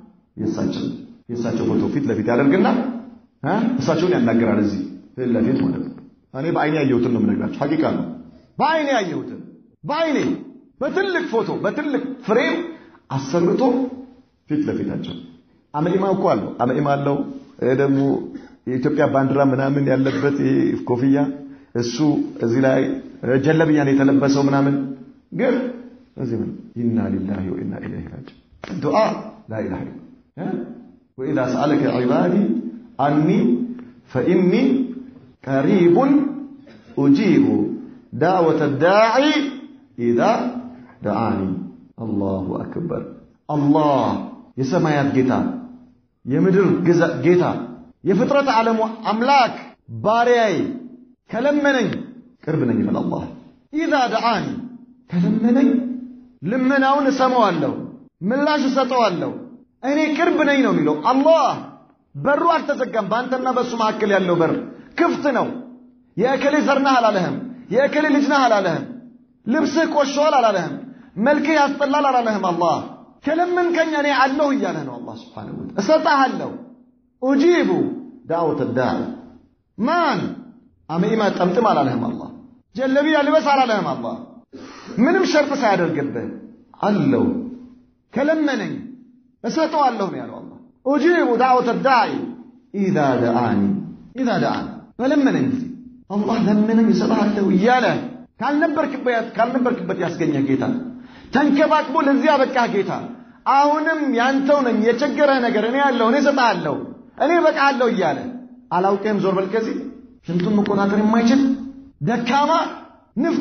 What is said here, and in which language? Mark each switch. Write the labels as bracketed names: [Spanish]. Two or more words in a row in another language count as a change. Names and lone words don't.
[Amharic] የሳቸው ፎቶ ፊት ለፊት ያደርግና እሳቸውን ያናገራል እዚህ ፊት ለፊት ማለት ነው እኔ በአይኔ ያየሁትን ነው የምነግራችሁ ሐቂቃ ነው በአይኔ ያየሁትን በአይኔ በትልቅ ፎቶ በትልቅ ፍሬም አሰርቶ ፊት ለፊታቸው አመኢማ እኮ አለው አመኢማ አለው ደግሞ የኢትዮጵያ ባንዲራ ምናምን ያለበት ኮፍያ እሱ እዚህ ላይ ጀለብያን የተለበሰው ምናምን ግን እዚህ ምን [Arabic] إنا لله وإنا إليه راجعون دعاء لا اله الا الله واذا سالك عبادي عني فاني قريب اجيب دعوه الداعي اذا دعاني الله اكبر الله [Amharic] የሰማያት ጌታ የምድር ጌታ የፍጥረት ዓለም አምላክ ባሪያዬ ከለመነኝ ቅርብ ነኝ ይላል አላህ [Arabic] اذا دعاني [Amharic] ከለመነኝ ልመናውን እሰማዋለሁ ምላሽ እሰጠዋለሁ እኔ ቅርብ ነኝ ነው የሚለው አላህ በሩ አልተዘጋም ባንተና በሱ መካከል ያለው በር ክፍት ነው የእከሌ ዘርነህ አላለህም የእከሌ ልጅ ነህ አላለህም ልብስህ ቆሽሿል አላለህም መልክህ ያስጠላል አላለህም አላህ ከለመንከኝ እኔ አለሁ እያለህ ነው አላህ [Arabic] سبحانه وتعالى [Amharic] እሰጥሃለሁ [Arabic] أجيب دعوة الداعي [Amharic] ማን አመኢማ ጠምጥም አላለህም አላህ ጀለቢያ ልበስ አላለህም አላህ ምንም ሸርጥ ሳያደርግብህ አለው ከለመነኝ እሰጠዋለሁ ነው ያለው አላህ [Arabic] أجيب دعوة الداعي اذا دعاني [Amharic] ፈለመነኝ አላህ ለመነኝ እሰጥሃለሁ እያለ ካልነበርክበት ያስገኘህ ጌታ ተንከባክቦ ለዚህ ያበቃ ጌታ አሁንም ያንተው ነኝ የቸገረ ነገር እኔ ያለው እኔ ሰጣለሁ እኔ በቃለሁ እያለ አላውቅም ዞር በል ከዚህ ሽንቱን መቆጣጠር የማይችል ደካማ ንፍጥ